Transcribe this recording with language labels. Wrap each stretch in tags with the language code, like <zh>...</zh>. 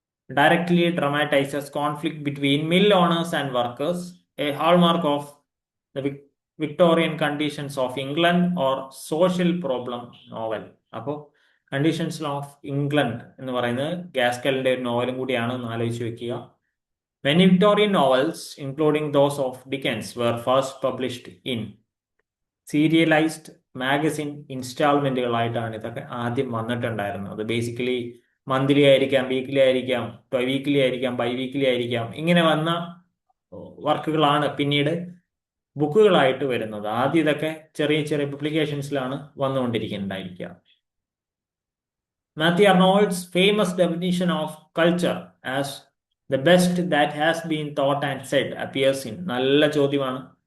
<en>Directly dramatizes conflict between mill owners and workers, a hallmark of the Victorian conditions of England or social problem novel.</en> <ml>അപ്പോൾ conditions of England എന്ന് പറയുന്നത് ഗാസ്കലിന്റെ ഒരു നോവലും കൂടിയാണ്, എന്ന് ആലോചിച്ച് വെക്കുക.</ml> <en>Many Victorian novels, including those of Dickens, were first published in serialised magazine</en> <ml>ഇൻസ്റ്റാൾമെന്റുകളായിട്ടാണ് ഇതൊക്കെ ആദ്യം വന്നിട്ടുണ്ടായിരുന്നത്. അത് ബേസിക്കലി മന്ത്ലി ആയിരിക്കാം, വീക്ക്ലി ആയിരിക്കാം, വീക്ക്ലി ആയിരിക്കാം, ബൈ വീക്ക്ലി ആയിരിക്കാം. ഇങ്ങനെ വന്ന വർക്കുകളാണ് പിന്നീട് ബുക്കുകളായിട്ട് വരുന്നത്. ആദ്യം ഇതൊക്കെ ചെറിയ ചെറിയ പബ്ലിക്കേഷൻസിലാണ് വന്നുകൊണ്ടിരിക്കുന്നുണ്ടായിരിക്കുക.</ml> <en>Matthew Arnold's famous definition of culture as the best that has been thought and said appears in.</en> <ml>നല്ല ചോദ്യമാണ്.</ml>